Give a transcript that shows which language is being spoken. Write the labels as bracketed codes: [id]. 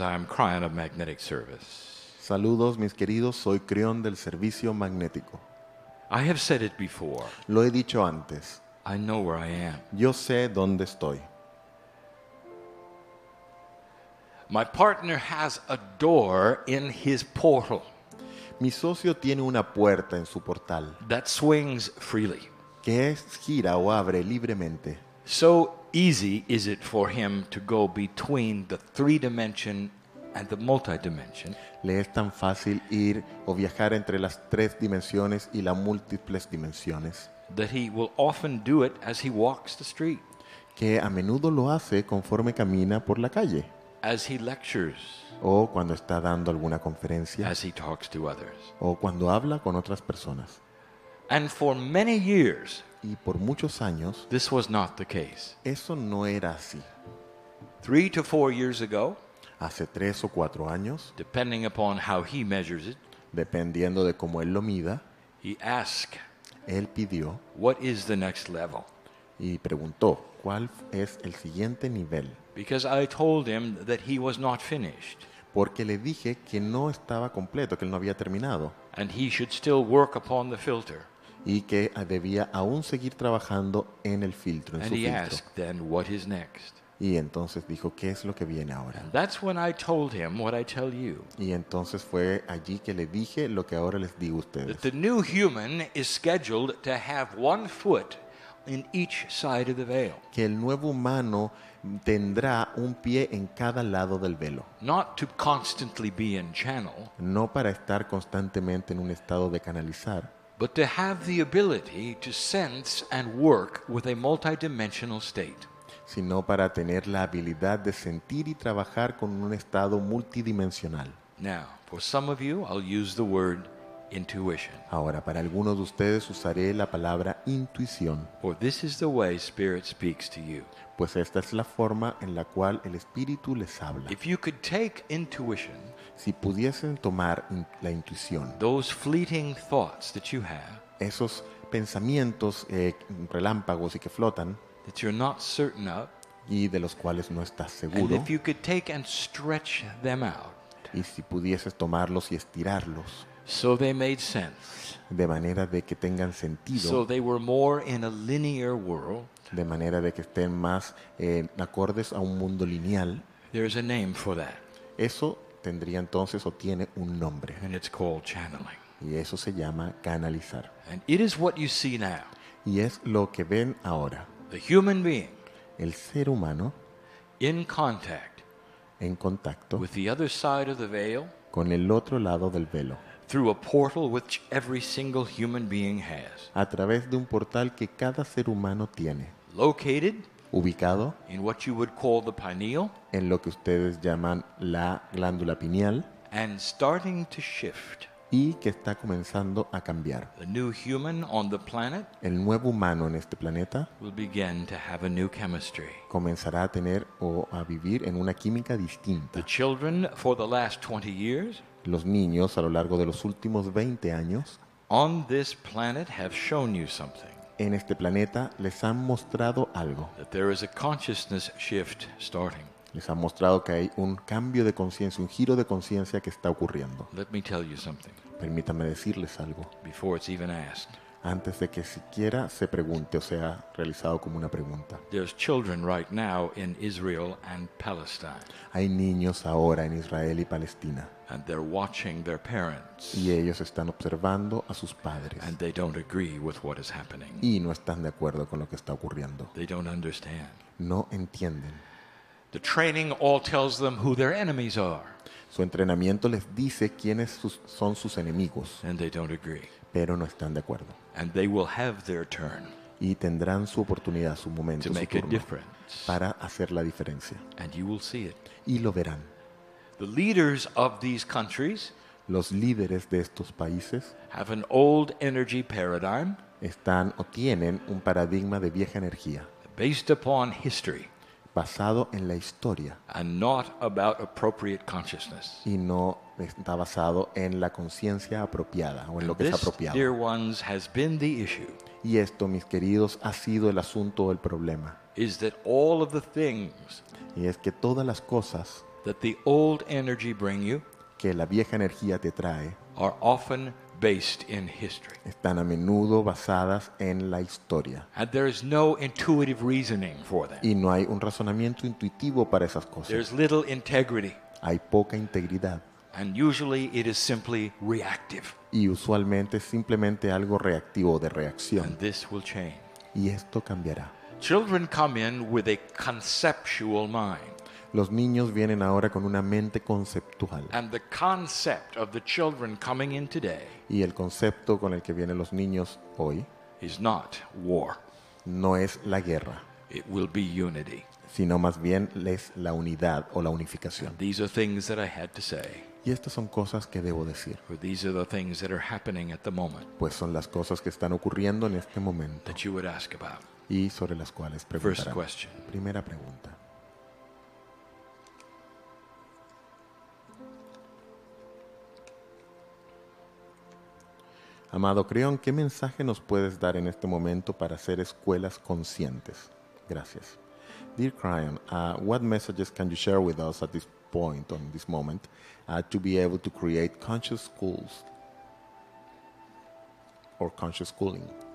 [en] I'm Kryon of Magnetic Service. [es] Saludos, mis queridos. Soy Kryon del servicio magnético. [en] I have said it before. [es] Lo he dicho antes. [en] I know where I am. [es] Yo sé dónde estoy. [en] My partner has a door in his portal [es] Mi socio tiene una puerta en su portal [en] that swings freely. [es] que gira o abre libremente. [en] So easy is it for him to go between the three-dimension and the multidimension [es] Le es tan fácil ir o viajar entre las 3 dimensiones y las múltiples dimensiones [en] that he will often do it as he walks the street, [es] que a menudo lo hace conforme camina por la calle [en] as he lectures, [es] o cuando está dando alguna conferencia [en] as he talks to others. [es] o cuando habla con otras personas. [en] And for many years, [es] Y por muchos años [en] this was not the case. [es] eso no era así. [en] 3 to 4 years ago, [es] Hace 3 o 4 años, [en] depending upon how he measures it, [es] dependiendo de cómo él lo mida, [en] he asked, [es] él pidió [en] what is the next level? [es] y preguntó cuál es el siguiente nivel, [en] Because I told him that he was not finished [es] porque le dije que no estaba completo, que él no había terminado [en] and he should still work upon the filter. [es] y que debía aún seguir trabajando en el filtro, en [en] And [es] su [en] he [es] filtro. [en] asked then, what is next? [es] Y entonces dijo, ¿qué es lo que viene ahora? [en] And that's when I told him what I tell you. [es] Y entonces fue allí que le dije lo que ahora les digo a ustedes, [en] That the new human is scheduled to have one foot in each side of the veil. [es] que el nuevo humano tendrá un pie en cada lado del velo, [en] Not to constantly be in channel, [es] no para estar constantemente en un estado de canalizar, [en] but to have the ability to sense and work with a multidimensional state. [es] sino para tener la habilidad de sentir y trabajar con un estado multidimensional. [en] Now, for some of you, I'll use the word intuition. [es] Ahora, para algunos de ustedes usaré la palabra intuición, [en] For this is the way Spirit speaks to you. [es] pues esta es la forma en la cual el Espíritu les habla. [en] If you could take intuition, [es] Si pudiesen tomar la intuición, [en] those fleeting thoughts that you have, [es] esos pensamientos relámpagos y que flotan [en] that you're not certain of, [es] y de los cuales no estás [en] and [es] seguro, [en] if you could take and stretch them out [es] y si pudieses tomarlos y estirarlos [en] so they made sense, [es] de manera de que tengan [en] so [es] sentido, [en] they were more in a linear world, [es] de manera de que estén más acordes a un mundo lineal, [en] there's a name for that, [es] eso tendría entonces o tiene un nombre, [en] and it's called channeling. [es] y eso se llama canalizar. [en] And it is what you see now. [es] Y es lo que ven ahora, [en] The human being [es] el ser humano [en] in contact [es] en contacto [en] with the other side of the veil [es] con el otro lado del velo, [en] through a portal which every single human being has, [es] a través de un portal que cada ser humano tiene, [en] located [es] ubicado [en] in what you would call the pineal [es] en lo que ustedes llaman la glándula pineal, [en] and starting to shift. [es] y que está comenzando a cambiar. [en] The new human on the planet [es] El nuevo humano en este planeta [en] will begin to have a new chemistry. [es] comenzará a tener o a vivir en una química [en] The [es] distinta. [en] children for the last 20 years [es] Los niños a lo largo de los últimos 20 años [en] on this planet have shown you something, [es] en este planeta les han mostrado algo. [en] that there is a consciousness shift starting. [es] Les han mostrado que hay un cambio de conciencia, un giro de conciencia que está ocurriendo. [en] Let me tell you something [es] Permítame decirles algo, [en] before it's even asked. [es] antes de que siquiera se pregunte o sea realizado como una pregunta. [en] There's children right now in Israel and Palestine, [es] Hay niños ahora en Israel y Palestina, [en] and they're watching their parents, [es] y ellos están observando a sus padres, [en] and they don't agree with what is happening. [es] y no están de acuerdo con lo que está ocurriendo. [en] They don't understand. [es] No entienden. [en] The training all tells them who their enemies are, [es] Su entrenamiento les dice quiénes son sus enemigos, [en] and they don't agree. [es] pero no están de acuerdo. [en] And they will have their turn [es] Y tendrán su oportunidad, su momento, [en] to [es] su [en] make a [es] turno, [en] difference, [es] para hacer la diferencia. [en] and you will see it. [es] Y lo verán. [en] The leaders of these countries [es] Los líderes de estos países [en] have an old energy paradigm [es] están o tienen un paradigma de vieja energía, [en] based upon history [es] basado en la historia, [en] and not about appropriate consciousness. [es] y no está basado en la conciencia apropiada o en lo que es [en] This, [es] apropiado. [en] dear ones, has been the issue. [es] Y esto, mis queridos, ha sido el asunto o el problema. [en] Is that all of the things [es] Y es que todas las cosas [en] that the old energy bring you [es] que la vieja energía te trae [en] are often based in history. [es] están a menudo basadas en la historia. [en] And there is no intuitive reasoning for them. [es] Y no hay un razonamiento intuitivo para esas cosas. [en] There's little integrity. [es] Hay poca integridad. [en] And usually it is simply reactive. [es] Y usualmente es simplemente algo reactivo, de reacción. [en] And this will change. [es] Y esto cambiará. [en] Children come in with a conceptual mind. [es] Los niños vienen ahora con una mente conceptual. [en] And the concept of the children coming in today [es] Y el concepto con el que vienen los niños hoy [en] is not war. [es] no es la guerra, [en] It will be unity. [es] sino más bien es la unidad o la unificación. [en] These are things that I had to say. [es] Y estas son cosas que debo decir, [en] For these are the things that are happening at the moment [es] pues son las cosas que están ocurriendo en este momento [en] that you would ask about. [es] y sobre las cuales [en] First [es] preguntarán. [en] question. [es] Primera pregunta. Amado Kryon, ¿qué mensaje nos puedes dar en este momento para hacer escuelas conscientes? Gracias. [en] Dear Kryon, what messages can you share with us at this point, on this moment, to be able to create conscious schools or conscious schooling?